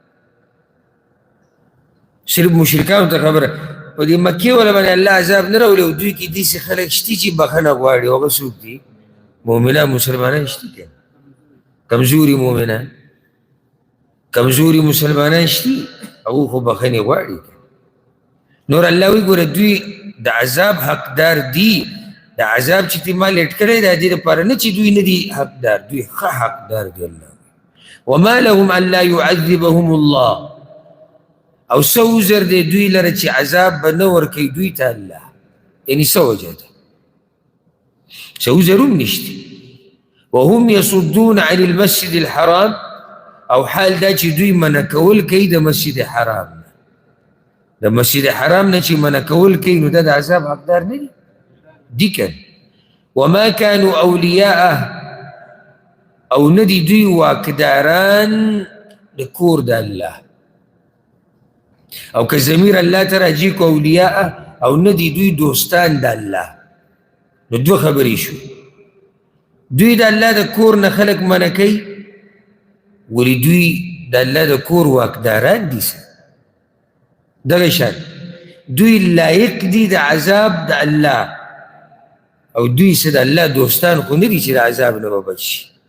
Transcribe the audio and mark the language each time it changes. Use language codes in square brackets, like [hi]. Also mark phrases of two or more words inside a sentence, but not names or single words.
[ps] صرف مشرکانو ته خبره په دې مکې والا باندې الله عذاب نه راولي او دوی کې داسې خلک شتي چې بخښنه غواړي هغه څوک دي مؤمنان مسلمانان شتي که کمزوري مؤمنان کمزوري مسلمانان شتي هغوی خو بخښنې غواړي نور الله وایي ګوره دوی د عذاب حقدار دي د عذاب چې تی ما لیټ کړی د دې دپاره نه چې دوی نه دي حقدار دوی ښه حقدار دي الله [ar] وما لهم ان لا يعذبهم الله [ps] او څه عذر دی دوی لره چې عذاب به نه ورکوي دوی ته الله یعنې څه وجه ده څه عذر هم نشته [ar] وهم يصدون عن المسجد الحرام [ps] او حال دا چې دوی منع کول کوي د مسجد حرام نه د مسجد حرام نه چې منع کول کوي نو دا د عذاب حقدار نه دي که [ar] وما كانوا اولیاءه [ps] او ندي دوی واکداران د کور د الله او که ضمیر الله ته راجي کو اولیاءه او ندي دوی دوستان د الله نو دوه خبرې شو دوی د الله د کور نه خلک منع کوي ولې دوی د الله د کور واکداران دي دغه شان دوی لایق دي د عذاب د الله، او دوی څه د الله دوستان خو نه دي چې د عذاب نه به بچ شي.